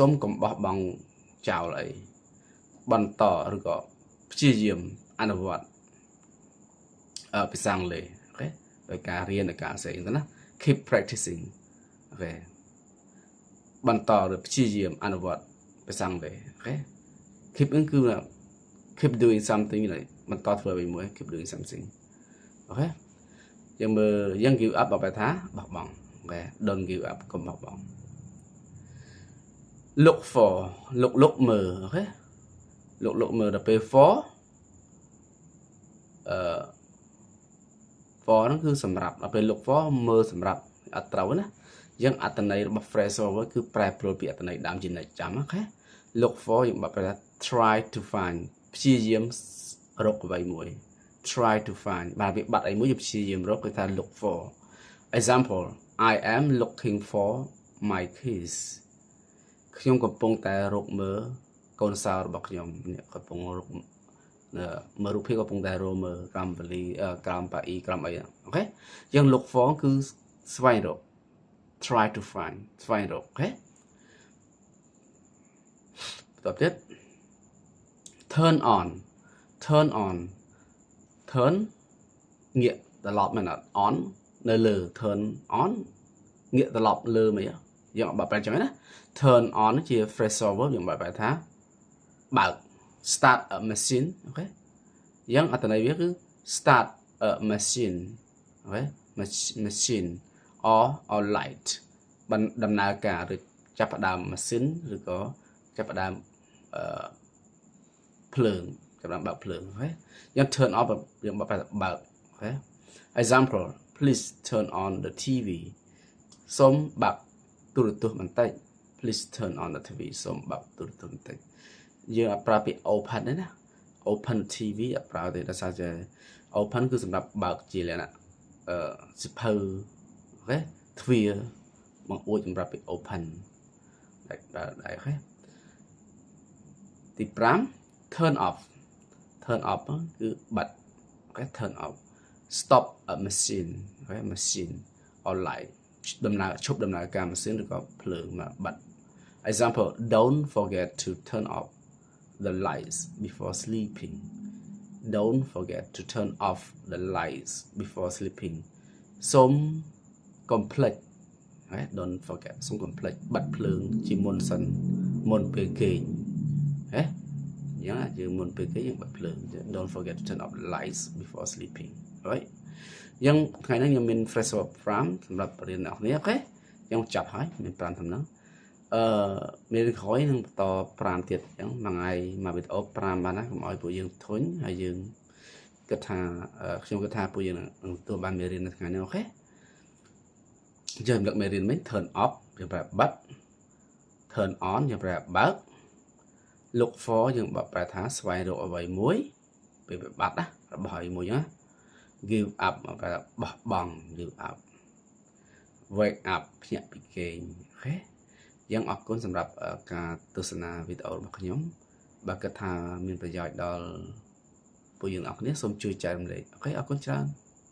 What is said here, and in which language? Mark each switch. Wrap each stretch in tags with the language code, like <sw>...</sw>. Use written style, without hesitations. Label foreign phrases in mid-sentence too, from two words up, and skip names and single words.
<km>មកុំបោះបង់ចោលអីបន្តឬក៏ព្យាយាមអនុវត្តភាសាអង់គ្លេសអូខេដោយការរៀនដោយការផ្សេងទៅណា</km> <en>keep practicing</en> <km>អូខេបន្តឬព្យាយាមអនុវត្តភាសាអង់គ្លេសអូខេ keep គឺ</km> <en>keep doing something</en> <km>បន្តធ្វើអ្វីមួយ</km> <en>keep doing something</en> <km>អូខេយើងមើលយើង</km> <en>give up</en> <km>បបថាបោះបង់អូខេ</km> <en>don't give up</en> <km>កុំបោះបង់</km> <en>look for look</en> <km>មើលអូខេ look មើលដល់ពេល for ហ្នឹងគឺសម្រាប់ដល់ពេល</km> <en>look for</en> <km>មើលសម្រាប់អត់ត្រូវណាយើងអត្ថន័យរបស់</km> <en>phrasal verb</en> <km>គឺ ប្រែប្រួលពីអត្ថន័យដើមជានិច្ចចាំអូខេ</km> <en>look for</en> <km>យើងបើប្រែថា</km> <en>try to find</en> <km>ព្យាយាមរកអ្វីមួយ</km> <en>try to find</en> <km>បាទវាបាត់អីមួយយើងព្យាយាមរកគឺថា</km> <en>look for example I am looking for my keys</en> <km>ខ្ញុំកំពុងតែរកមើលកូនសោរបស់ខ្ញុំនេះកំពុងរកមើលរូបភាពកំពុងតែរកមើលក្រមវលីក្រមប៉ាអ៊ីក្រមអីអូខេយើង</km> <en>look for</en> <km>គឺស្វែងរក</km> <en>try to find</en> <km>ស្វែងរកអូខេបន្តទៀត</km> <en>turn on</en> <km>ងាកត្រឡប់មែនអត់ on នៅលើ</km> <en>turn on</en> <km>ងាកត្រឡប់លើមិនយើងបើប្រែចឹងណា</km> <en>turn on</en> <km>ជា</km> <en>phrasal verb</en> <km>យើងបើប្រែថាបើក</km> <en>start a machine</en> <km>អូខេយ៉ាងអត្ថន័យវាគឺ</km> <en>start a machine</en> <km>អូខេ</km> <en>machine or light</en> <km>ដំណើរការឬចាប់ផ្ដើមម៉ាស៊ីនឬក៏ចាប់ផ្ដើម ភ្លើងចាប់ផ្ដើមបើកភ្លើងអូខេយ៉ាង</km> <en>turn off</en> <km>យើងបើប្រែថាបើកអូខេ</km> <en>example please turn on the TV</en> <km>សូមបើកទូរទ ស្សន៍បន្តិច</km> <en>please turn on the TV</en> <km>សូមបើកទូរទស្សន៍បន្តិចយើងអត់ប្រើពាក្យ open ទេណា</km> <en>open TV</en> <km>អត់ប្រើទេដោយសារតែ open គឺសម្រាប់បើកជាលក្ខណៈសិភៅអូខេទ្វារបង្អួចសម្រាប់ពាក្យ open ដែរអូខេទី5</km> <en>turn off</en> <km>គឺបិទអូខេ</km> <en>turn off stop a machine</en> <km>អូខេ</km> <en>machine or light</en> <km>ឈប់ដំណើរការម៉ាស៊ីនឬក៏ភ្លើងមកបិទ</km> <en>example don't forget to turn off the lights before sleeping don't forget to turn off the lights before sleeping</en> <km>សូមកុំភ្លេច</km> <en>don't forget</en> <km>សូមកុំភ្លេចបិទភ្លើងជាមុនសិនមុនពេលគេងយើងមុន ពេលគេងយើងបិទភ្លើង</km> <en>don't forget to turn off the lights before sleeping right</en> <km>យើងថ្ងៃនេះខ្ញុំមាន</km> <en>fresh verb</en> <km>5សម្រាប់រៀនអ្នកនេះអូខេយើងចាប់ហើយមាន 5តំណឹងមេរៀនក្រោយនឹងបន្ត5ទៀតអញ្ចឹងមួយថ្ងៃមួយវីដេអូ5បានណាកុំឲ្យពួកយើងធុញហើយយើង គិតថាខ្ញុំគិតថាពួកយើងនឹងទទួលបានមេរៀននៅថ្ងៃនេះអូខេយើងរំលឹកមេរៀនមិញ</km> <en>turn off</en> <km>យើងប្រែបិទ</km> <en>turn on</en> <km>យើងប្រែបើក</km> <en>look for</en> <km>យើងប្រែថាស្វែងរកអ្វីមួយពេលបាត់ណារបស់អ្វីមួយណា</km> <en>give up</en> <km>ប្រែបោះបង់</km> <en>give up wake up</en> <km>ភ្ញាក់ពីគេងអូខេយើងអរគុណសម្រាប់ការទស្សនាវីដេអូរបស់ខ្ញុំបើគិតថាមានប្រយោជន៍ដល់ពួកយើងអរគ្នាសូមជួយចែករំលែកអូខេអរគុណច្រើន</km>